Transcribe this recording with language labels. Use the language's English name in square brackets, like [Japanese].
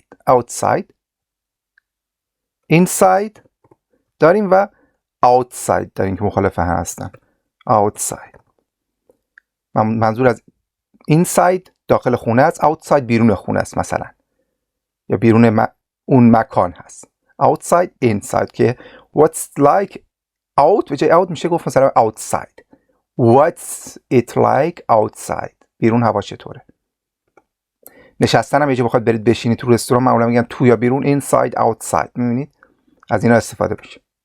[Persian] outside inside داریم و outside داریم که مخالف هم هستن. outside منظور از inside داخل خونه است، outside بیرون خونه است مثلا، یا بیرون اون مکان هست. [English] outside inside که what's like out [Persian] به جای out میشه گفت مثلا [English] outside. what's it like outside؟ [Persian] بیرون هوا چطوره؟ نشستن هم یه جا بخواد برید بشینید تو رستوران معمولا میگن تو یا بیرون inside outside. میبینید از اینا استفاده میشه.